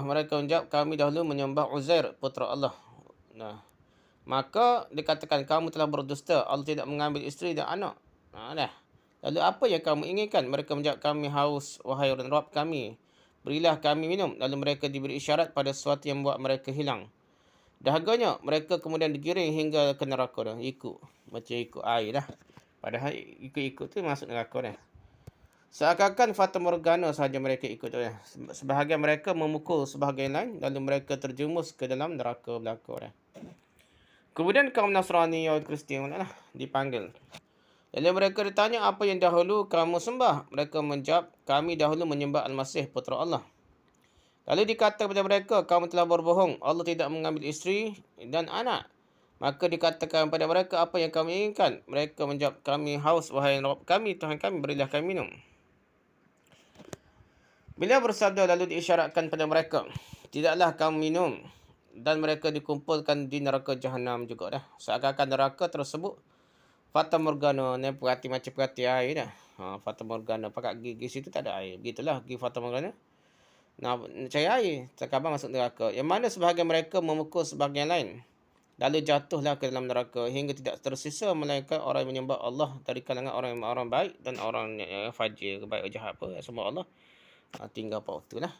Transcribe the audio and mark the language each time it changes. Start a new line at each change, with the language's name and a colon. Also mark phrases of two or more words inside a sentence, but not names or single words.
Malay: Mereka menjawab, kami dahulu menyembah Uzair, putera Allah. Nah, maka dikatakan, kamu telah berdusta. Allah tidak mengambil isteri dan anak. Dah. Lalu apa yang kamu inginkan? Mereka menjawab, kami haus, wahai Rabb kami, berilah kami minum. Lalu mereka diberi isyarat pada sesuatu yang membuat mereka hilang dahaganya. Mereka kemudian digiring hingga ke neraka dah. Macam ikut air dah. Padahal ikut-ikut tu masuk neraka dah. Seakan-akan fata morgana sahaja mereka ikut. Sebahagian mereka memukul sebahagian lain, lalu mereka terjerumus ke dalam neraka belaka. Kemudian kaum Nasrani atau Kristian dipanggil. Lalu mereka ditanya, apa yang dahulu kamu sembah? Mereka menjawab, kami dahulu menyembah Al-Masih, putera Allah. Lalu dikata kepada mereka, kamu telah berbohong. Allah tidak mengambil isteri dan anak. Maka dikatakan kepada mereka, apa yang kamu inginkan? Mereka menjawab, kami haus, wahai Rabb kami, Tuhan kami, berilah kami minum. Beliau bersabda, lalu diisyaratkan pada mereka, tidaklah kamu minum. Dan mereka dikumpulkan di neraka Jahannam juga dah. Seakan-akan neraka tersebut fata morgana, ni macam perhati air dah. Fata morgana, pakai gigi situ tak ada air. Begitulah gigi fata morgana. Nah, cari air, terkabang masuk neraka. Yang mana sebahagian mereka memukul sebahagian lain, lalu jatuhlah ke dalam neraka hingga tidak tersisa melainkan orang yang menyembah Allah dari kalangan orang baik dan orang yang fajir, baik atau jahat apa, semua Allah. Tinggal apa waktu lah.